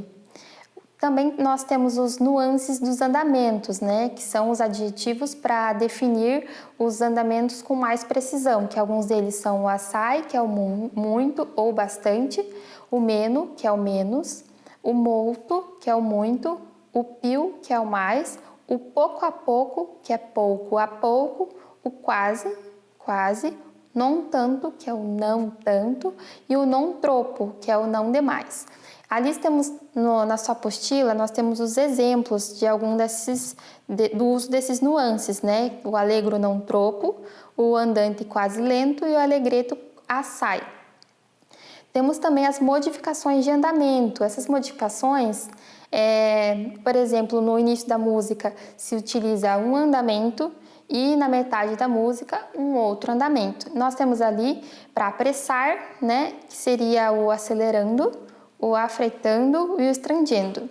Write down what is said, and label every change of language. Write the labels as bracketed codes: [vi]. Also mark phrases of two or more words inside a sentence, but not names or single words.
[pt] Também nós temos os nuances dos andamentos, né, que são os adjetivos para definir os andamentos com mais precisão, que alguns deles são o assai, que é o muito ou bastante, o meno, que é o menos, o molto, que é o muito, o più, que é o mais, o pouco a pouco, que é pouco a pouco, o quase, quase, [it] non tanto, [pt] que é o não tanto, e o [it] non troppo, [pt] que é o não demais. Ali temos, na sua apostila, nós temos os exemplos de algum do uso desses nuances, né? [it] O allegro non troppo, o andante quase lento e o allegretto assai. [pt] Temos também as modificações de andamento. Essas modificações, por exemplo, no início da música se utiliza um andamento e na metade da música um outro andamento. Nós temos ali para apressar, né, que seria o acelerando, o affrettando e o stringendo.